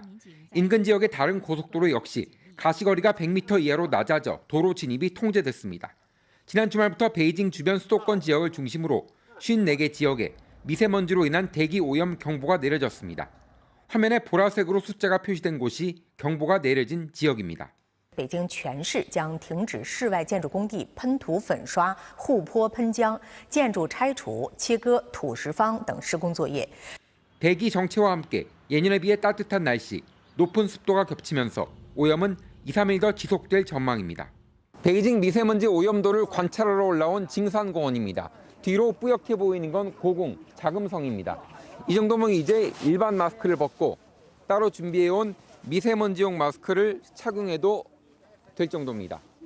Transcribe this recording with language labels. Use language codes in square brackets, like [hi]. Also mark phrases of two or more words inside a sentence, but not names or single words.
[ko] 인근 지역의 다른 고속도로 역시 가시거리가 100m 이하로 낮아져 도로 진입이 통제됐습니다. 지난 주말부터 베이징 주변 수도권 지역을 중심으로 54개 지역에 미세먼지로 인한 대기 오염 경보가 내려졌습니다. 화면에 보라색으로 숫자가 표시된 곳이 경보가 내려진 지역입니다. [zh] 北京全市将停止室外建筑工地喷涂粉刷、护坡喷浆、建筑拆除、切割土石方等施工作业。 [ko] 대기 정체와 함께 예년에 비해 따뜻한 날씨, 높은 습도가 겹치면서 오염은 2, 3일 더 지속될 전망입니다. 베이징 미세먼지 오염도를 관찰하러 올라온 징산공원입니다. 뒤로 뿌옇게 보이는 건 고궁, 자금성입니다. 이 정도면 이제 일반 마스크를 벗고 따로 준비해온 미세먼지용 마스크를 착용해도 될 정도입니다.